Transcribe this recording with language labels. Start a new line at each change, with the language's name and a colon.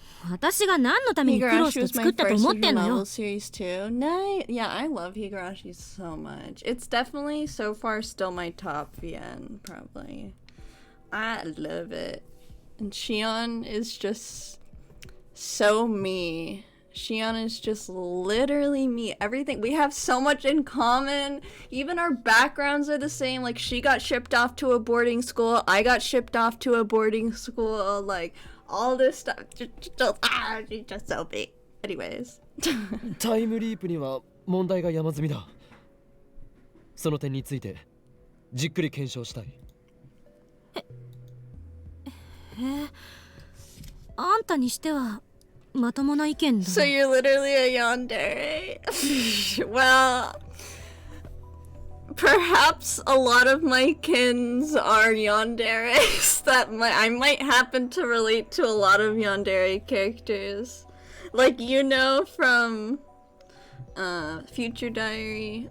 Japanese: 私が何のために苦労して作ったと思ってんのよ。
English: series too. Nice. Yeah, I love Higurashi so much. It's definitely so far still my top VN, probably. I love it. And Shion is just so me. Shion is just literally me. Everything. We have so much in common. Even our backgrounds are the same. Like, she got shipped off to a boarding school. I got shipped off to a boarding school. Like, all this stuff. She's just so me. Anyways.
Japanese: タイムリープには問題が山積みだ。その点についてじっくり検証したい。へえ、あんたにしてはまともな意見だ。
English: So you're literally a yandere. Well, perhaps a lot of my kins are yanderes. I might happen to relate to a lot of yandere characters. Like, you know, from Future Diary.